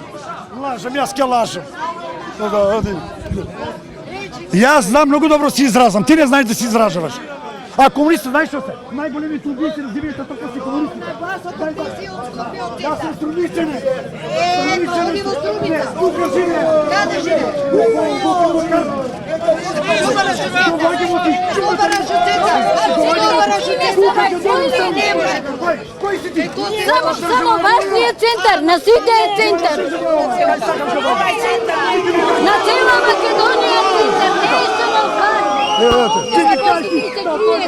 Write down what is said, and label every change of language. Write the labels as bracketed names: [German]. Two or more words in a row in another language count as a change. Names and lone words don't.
[Macedonian] Лажам, јас ке лажам. Оди. Јас знам многу добро си изразам, ти не знаеш да си изражаваш. А комунистите, знаеш што се? Најголемите убийци на земјата тоа се комунистите. Јас сум струмичене. Оди во Струмица. Тука живеам. Каде живееш? Само важният център, на сите е център. На цела Македония е център, не е само Варна.